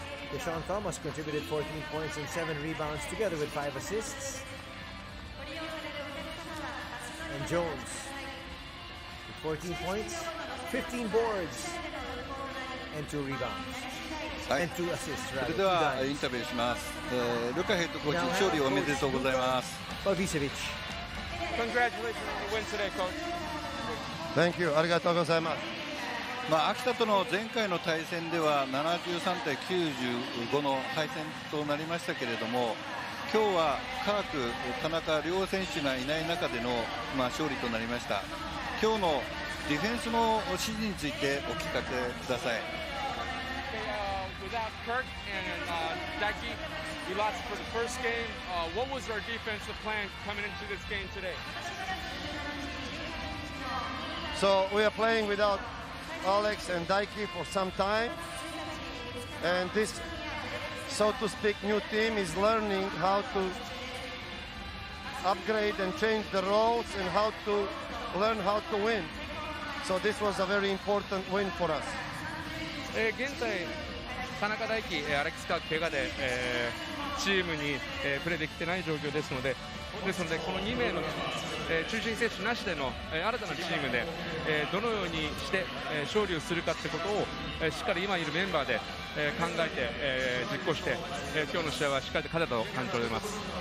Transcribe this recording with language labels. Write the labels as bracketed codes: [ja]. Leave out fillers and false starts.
[en] Deshaun Thomas contributed 14 points and 7 rebounds together with 5 assists. And Jones with 14 points, 15 boards, and 2 rebounds. And 2 assists, [ja] それではインタビューします。ルカヘッドコーチ、勝利おめでとうございます。 Pavicevic. [en] Congratulations on the win today, coach. Thank you. [ja] ありがとうございます。秋田との前回の対戦では73対95の敗戦となりましたけれども、今日はカーク、田中両選手がいない中での、勝利となりました。今日のディフェンスの指示についてお聞かせください。 [en] Without Kirk and Daki, we lost for the first game. What was our defensive plan coming into this game today? So we are playing without Alex and Daiki for some time, and this, so to speak, new team is learning how to upgrade and change the roles and how to learn how to win. So this was a very important win for us. [ja] 現在田中大輝、アレックス・カーク怪我で、チームに、プレーできてない状況ですので、この2名の、中心選手なしでの、新たなチームで、どのようにして、勝利をするかということを、しっかり今いるメンバーで、考えて、実行して、今日の試合はしっかりと勝てたと感じております。